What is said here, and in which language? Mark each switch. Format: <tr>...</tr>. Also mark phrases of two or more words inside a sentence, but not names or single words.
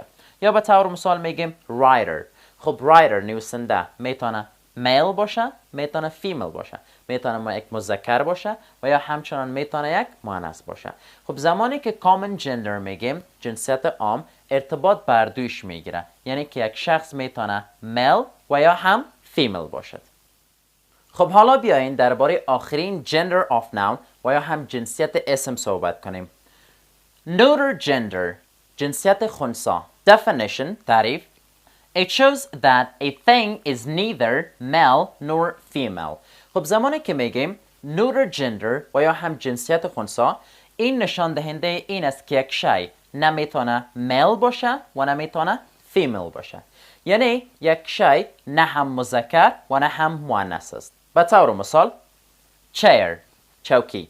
<fa>یا به طور مثال میگیم writer. خب writer نویسنده میتونه male باشه، میتونه female باشه، میتونه یک مذکر باشه و یا همچنان میتونه یک مؤنث باشه. خب زمانی که</fa> <en>common gender</en> <fa>میگیم جنسیت عام ارتباط بر دویش میگیره، یعنی که یک شخص میتونه male و یا هم female باشد. خب حالا بیاین درباره آخرین</fa> <en>gender of noun</en> <fa>و یا هم جنسیت اسم صحبت کنیم.</fa> <en>Neuter gender</en> <fa>جنسیت خنثی.</fa> <en>Definition تعریف: It shows that a thing is neither male nor female.</en> <fa>خب زمانی که میگیم</fa> <en>neuter gender</en> <fa>و یا هم جنسیت خنثی، این نشان دهنده این است که یک شی نمیتونه male باشه و نمیتونه female باشه. یعنی یک شی نه هم مذکر و نه هم مؤنث است. به طور مثال chair چوکی.</fa>